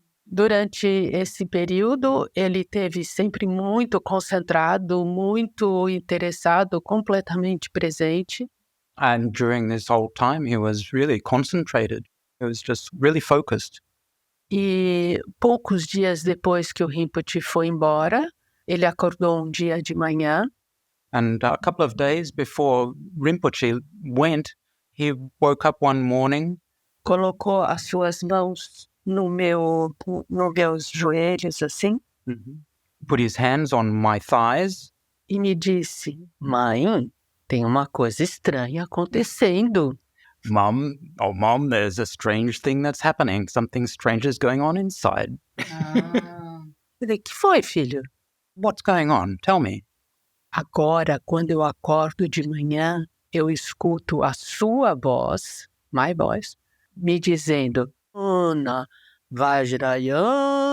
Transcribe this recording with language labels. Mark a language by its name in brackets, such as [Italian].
[Portuguese] Durante esse período, ele teve sempre muito concentrado, muito interessado, completamente presente. [English] And during this whole time, he was really concentrated. He was just really focused. [Portuguese] E poucos dias depois que o Rinpoche foi embora, ele acordou um dia de manhã. [English] And a couple of days before Rinpoche went, he woke up one morning, [Portuguese] Colocou as suas mãos nos meus joelhos, assim, [English] put his hands on my thighs, [Portuguese] e me disse: Mãe, tem uma coisa estranha acontecendo. [English] Mum, oh Mom, there's a strange thing that's happening. Something strange is going on inside. Falei: que foi, filho? What's going on? Tell me. [Portuguese] Agora, quando eu acordo de manhã, eu escuto a sua voz, [English] my voice, [Portuguese] me dizendo: Ana, Vajrayana.